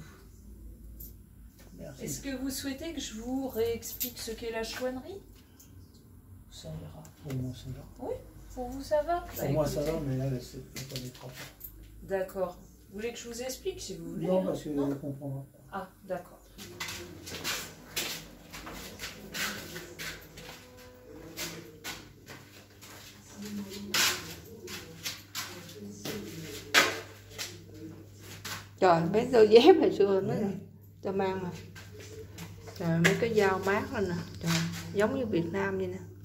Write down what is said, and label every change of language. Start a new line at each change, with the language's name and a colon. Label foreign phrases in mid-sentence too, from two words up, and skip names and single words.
French: Est-ce que vous souhaitez que je vous réexplique ce qu'est la chouannerie? Ça ira. Pour moi, ça va. Oui, pour vous, ça va? Pour moi, ça va, mais là, c'est pas des trois. D'accord. Vous voulez que je vous explique si vous voulez? Non, parce que je ne comprends pas. Ah, d'accord.
Vietnamese: Trời, mấy đôi dép hồi xưa mới cho mang nè. Trời, mấy cái dao mát lên nè. Trời, giống như Việt Nam vậy nè.